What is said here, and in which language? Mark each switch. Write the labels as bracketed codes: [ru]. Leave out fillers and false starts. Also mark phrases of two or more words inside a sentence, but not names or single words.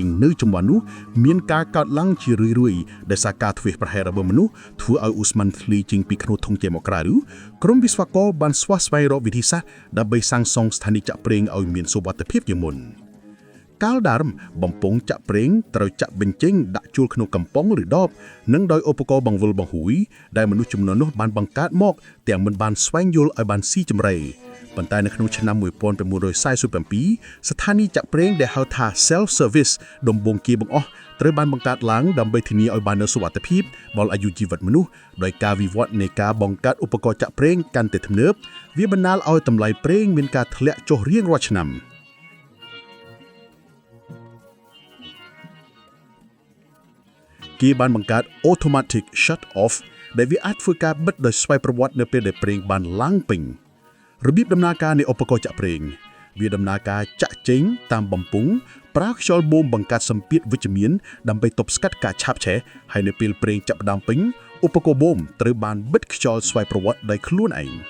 [km] នៅជំនាន់នោះមានការកើតឡើងជារឿយៗដោយសារការធ្វេសប្រហែសរបស់មនុស្សធ្វើឲ្យឧស្ម័នធ្លាយចេញពីខ្នោធុងចេញមកក្រៅក្រុមវិស្វករបានស្វះស្វែងរកវិធីសាស្ត្រដើម្បីសាងសង់ស្ថានីយ៍ចាក់ប្រេងឲ្យមានសុវត្ថិភាពជាងមុនកាលដើមបំពង់ចាក់ប្រេងត្រូវចាក់បញ្ចេញដាក់ចូលក្នុងកំប៉ុងឬដបនិងដោយឧបករណ៍បង្វិលបង្ហួយដែលមនុស្សជំនាន់នោះបានបង្កើតមកទាំងមិនបានស្វែងយល់ឲ្យបានស៊ីជម្រៅប៉ុន្តែនៅក្នុងឆ្នាំ 1947ស្ថានីយ៍ចាក់ប្រេងដែលហៅថា [en] self service [km] ដំបូងគេបង្អស់ត្រូវបានបង្កើតឡើងដើម្បីធានាឲ្យបាននូវសុវត្ថិភាពដល់អាយុជីវិតមនុស្សដោយការវិវត្តនៃការបង្កើតឧបករណ៍ចាក់ប្រេងកាន់តែទំនើបវាបណ្ដាលឲ្យតម្លៃប្រេងមានការធ្លាក់ចុះរៀងរាល់ឆ្នាំ គេបានបង្កើត [en] automatic shut off [km] ដែលវាអាចធ្វើការបិទដោយស្វ័យប្រវត្តិនៅពេលដែលប្រេងបានឡើងពេញរបៀបដំណើរការនៃឧបករណ៍ចាក់ប្រេងវាដំណើរការចាក់ចេញតាមបំពង់ប្រើខ្យល់បូមបង្កើតសម្ពាធវិជ្ជមានដើម្បីទប់ស្កាត់ការឆាបឆេះហើយនៅពេលប្រេងចាប់ផ្ដើមពេញឧបករណ៍បូមត្រូវបានបិទខ្យល់ស្វ័យប្រវត្តិដោយខ្លួនឯង